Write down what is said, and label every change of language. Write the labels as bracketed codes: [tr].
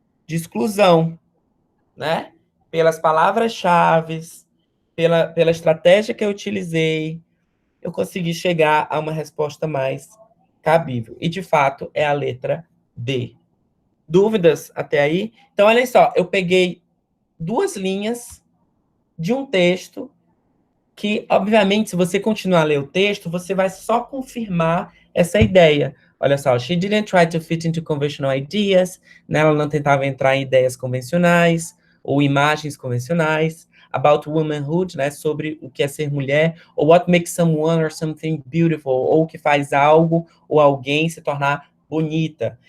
[pt] De exclusão, né? Pelas palavras-chave, pela estratégia que eu utilizei, eu consegui chegar a uma resposta mais cabível. E, de fato, é a letra D. Dúvidas até aí? Então, olha só, eu peguei 2 linhas de um texto que, obviamente, se você continuar a ler o texto, você vai só confirmar essa ideia. Olha só, [en] she didn't try to fit into conventional ideas, né? [pt] Ela não tentava entrar em ideias convencionais ou imagens convencionais, [en] about womanhood, [pt] né? Sobre o que é ser mulher, ou [en] what makes someone or something beautiful, [pt] ou o que faz algo ou alguém se tornar bonita.